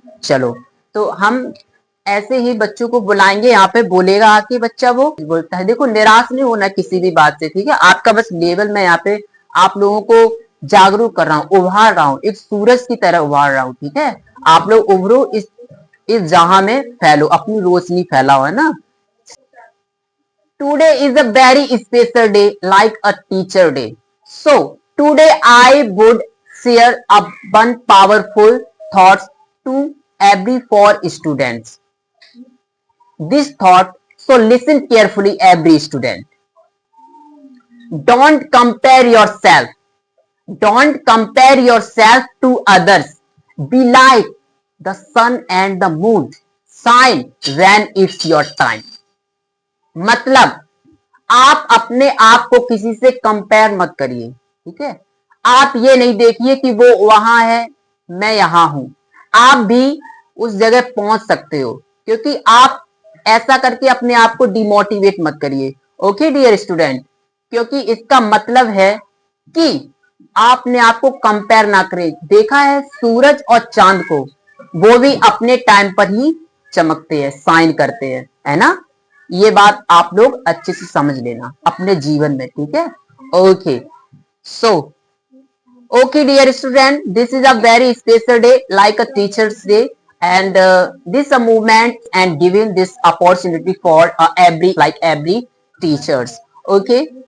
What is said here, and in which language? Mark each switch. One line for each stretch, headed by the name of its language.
Hindi: चलो, तो हम ऐसे ही बच्चों को बुलाएंगे, यहाँ पे बोलेगा आके बच्चा, वो बोलता है। देखो निराश नहीं होना किसी भी बात से, ठीक है। आपका बस लेवल मैं यहाँ पे आप लोगों को जागरूक कर रहा हूँ, उभार रहा हूँ, एक सूरज की तरह उभार रहा हूँ। ठीक है, आप लोग उभरो, इस जहां में फैलो, अपनी रोशनी फैलाओ, है ना।
English: Today is a very special day, like a teacher day. So today I would share a one powerful thoughts to every four students. This thought, so listen carefully, every student. Don't compare yourself. Don't compare yourself to others. Be like the sun and the moon. Shine when it's your time.
Hindi: मतलब आप अपने आप को किसी से compare मत करिए। ठीक है, आप ये नहीं देखिए कि वो वहां है मैं यहां हूं, आप भी उस जगह पहुंच सकते हो, क्योंकि आप ऐसा करके अपने आप को डिमोटिवेट मत करिए।
English: okay dear student,
Hindi: क्योंकि इसका मतलब है कि आपने आपको कंपेयर ना करें। देखा है सूरज और चांद को, वो भी अपने टाइम पर ही चमकते हैं, साइन करते हैं, है ना। ये बात आप लोग अच्छे से समझ लेना अपने जीवन में। ठीक है, okay.
English: So okay dear student, this is a very special day, like a teacher's day, and this a movement and giving this opportunity for every, like every teachers. Okay,